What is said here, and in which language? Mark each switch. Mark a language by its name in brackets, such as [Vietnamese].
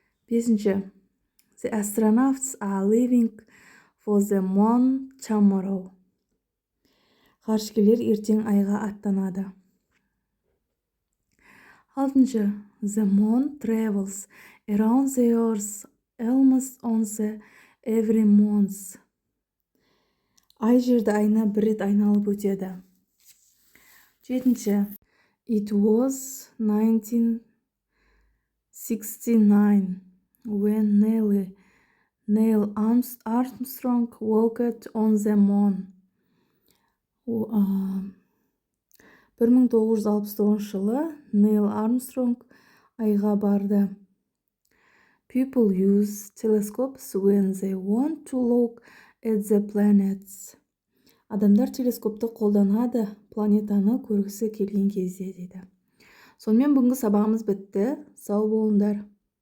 [Kazakh] Бесінші. [English] The astronauts are leaving for the moon tomorrow. [Kazakh] Ғарышкерлер ертең айға аттанады. 6. [English] The moon travels around the earth almost once every month. [Kazakh] Ай жерді айына бір рет айналып өтеді. 7. [English] It was 1969 when Neil Armstrong walked on the moon. [Kazakh] 1969 жылы Нейл Армстронг айға барды. [English] People use telescopes when they want to look at the planets. [Kazakh] Адамдар телескопты қолданады планетаны көргісі келген кезде дейді. Сонымен бүгінгі сабағымыз бітті. Сау болыңдар.